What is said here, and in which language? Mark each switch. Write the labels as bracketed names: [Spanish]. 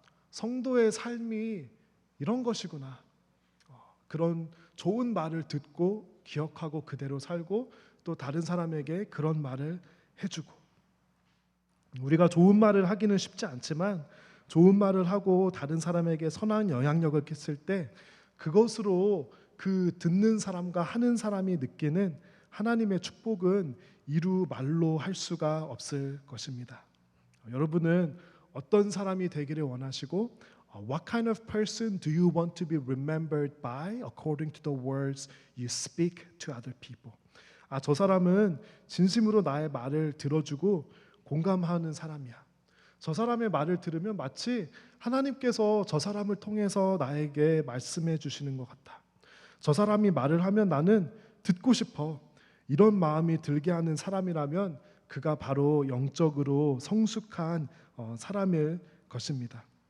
[Korean] 성도의 삶이 이런 것이구나. 그런 좋은 말을 듣고 기억하고 그대로 살고, 또 다른 사람에게 그런 말을 해주고, 우리가 좋은 말을 하기는 쉽지 않지만 좋은 말을 하고 다른 사람에게 선한 영향력을 끼칠 때 그것으로 그 듣는 사람과 하는 사람이 느끼는 하나님의 축복은 이루 말로 할 수가 없을 것입니다. 여러분은 어떤 사람이 되기를 원하시고 [English] What kind of person do you want to be remembered by according to the words you speak to other people? [Korean] 저 사람은 진심으로 나의 말을 들어주고 공감하는 사람이야. 저 사람의 말을 들으면 마치 하나님께서 저 사람을 통해서 나에게 말씀해 주시는 것 같다. 저 사람이 말을 하면 나는 듣고 싶어. 이런 마음이 들게 하는 사람이라면 그가 바로 영적으로 성숙한 사람일 것입니다.